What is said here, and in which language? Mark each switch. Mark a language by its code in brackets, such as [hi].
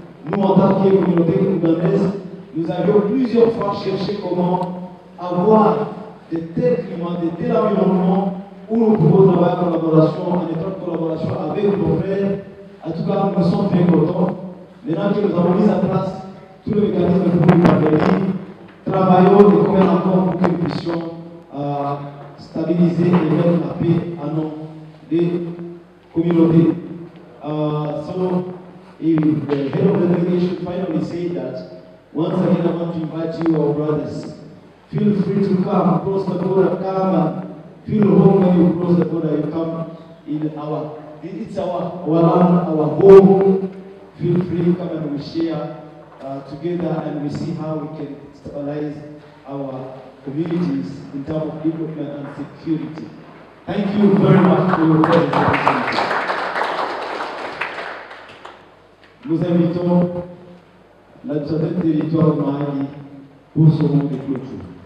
[fr] Nous, en tant que communauté ougandaise, nous avions plusieurs fois cherché comment avoir de tels climats, de tels environnements où nous pouvons travailler en collaboration, en étroite collaboration avec nos frères. En tout cas, nous sommes très contents. Maintenant que nous avons mis en place tout le mécanisme pour nous parvenir, travaillons de commun accord pour que nous puissions stabiliser et mettre la paix à nos deux communautés. [en] So, if the head of the delegation finally say that, once again I want to invite you, our brothers, feel free to come, cross the border, come and feel home when you cross the border, you come in it's our land, our home. Feel free, come and we share together and we see how we can stabilize our communities in terms of development and security. Thank you very much for your presence. [fr] Nous invitons l'administrateur territoire de Mahagi pour son mot de clôture.